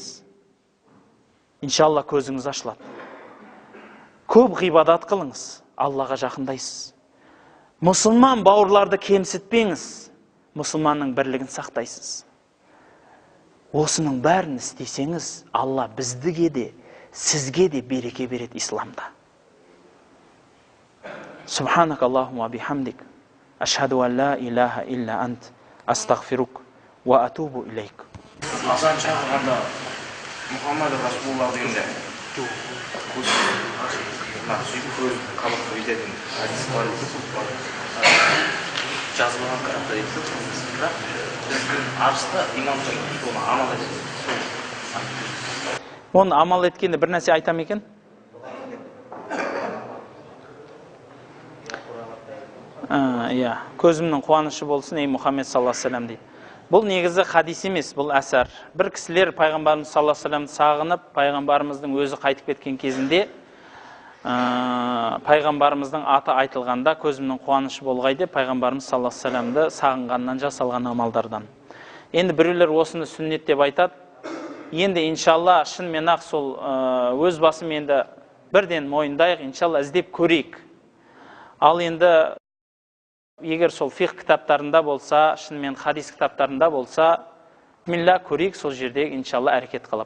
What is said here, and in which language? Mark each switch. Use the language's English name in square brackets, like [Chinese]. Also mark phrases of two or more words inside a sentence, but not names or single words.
[Kazakh] Иншалла көзіңіз ашылады. Көп ғибадат қылыңыз, Аллаға жақындайсыз. Мұсылман бауырларды кемсітпеңіз, мұсылманның бірлігін сақтайсыз. Осының бәрін істесеңіз, Алла біздіге де, сізге де береке береді исламда. [Arabic] سبحانك اللهم بحمدك أشهد أن لا إله إلا أنت أستغفرك وأتوب إليك. [Kazakh] Азан шақырғанда [Arabic] محمد رسول الله [Kazakh] дегенде сөйтіп көз қабақ өйтетін әдіс бар жазылған қарапта дейді. Бірақ біздің арыста имамдар оны амал етеді. Оны амал еткенде бір нәрсе айтам екен? Көзімнің қуанышы болсын, ей Мұхаммед [Arabic] صلى الله عليه وسلم [Kazakh] дейді. Бұл негізі хадис емес, бұл әсәр. Bir кісілер пайғамбарымыз [Arabic] صلى الله عليه وسلم [Kazakh] сағынып, пайғамбарымыздың өзі қайтып кеткен кезінде пайғамбарымыздың аты айтылғанда көзімнің қуанышы болғай деп пайғамбарымыз [Arabic] صلى الله عليه وسلم [Kazakh] сағынғаннан жасалған амалдардан. Енді біреулер осыны сүннет деп айтады. Енді иншалла шынымен ақ сол өз басым енді бірден мойындайық, иншалла іздеп көрейік. Ал енді егер сол фиқ кітаптарында болса, шынымен хадис кітаптарында болса, милла көрейік, сол жерде иншалла әрекет қылып.